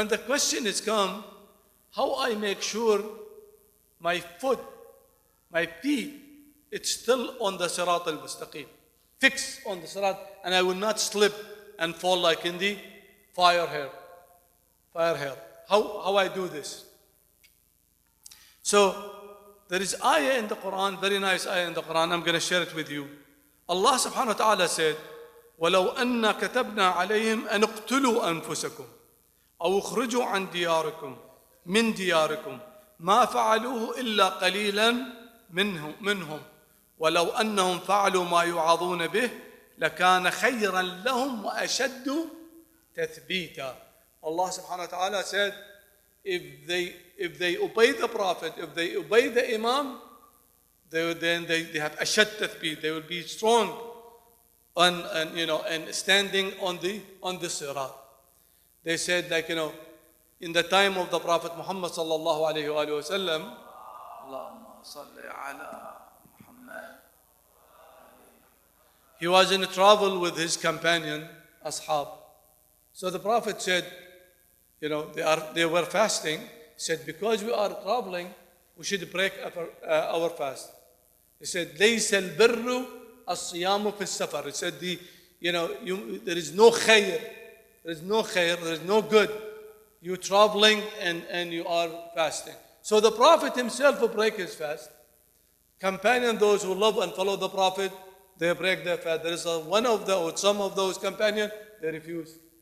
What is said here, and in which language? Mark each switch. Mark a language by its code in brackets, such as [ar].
[en] And the question is come, how I make sure my feet, it's still on the Sirat al-Mustaqim. Fix on the Sirat, and I will not slip and fall like in the fire hair. How I do this? So there is ayah in the Quran, very nice ayah in the Quran. I'm going to share it with you. Allah subhanahu wa ta'ala said, [ar] وَلَوْ أَنَّا كَتَبْنَا عَلَيْهِمْ أَنْ اقْتُلُوا أَنفُسَكُمْ أَوْ اخْرُجُوا عَنْ دِيَارِكُمْ مِنْ دِيَارِكُمْ مَا فَعَلُوهُ إِلَّا قَلِيلًا منهم ولو أنهم فعلوا ما يوعظون به لكان خيرا لهم وأشد تثبيتا. [en] Allah subhanahu wa ta'ala said, if they obey the Prophet, if they obey the Imam, they have ashad tathbit. They will be strong and standing on the sirat. They said, like, in the time of the Prophet Muhammad sallallahu alayhi wa sallam, Allahumma salli ala Muhammad. He was in travel with his companion, ashab. So the Prophet said, they were fasting. He said, because we are traveling, we should break our fast. He said, [ar] لَيْسَ الْبِرُّ الصِّيَامُ فِي السَّفَرِ. [en] He said, there is no khair, there is no good. You're traveling and you are fasting. So the Prophet himself will break his fast. Companion, those who love and follow the Prophet, they break their fast. There is one of those, some of those companions, they refuse.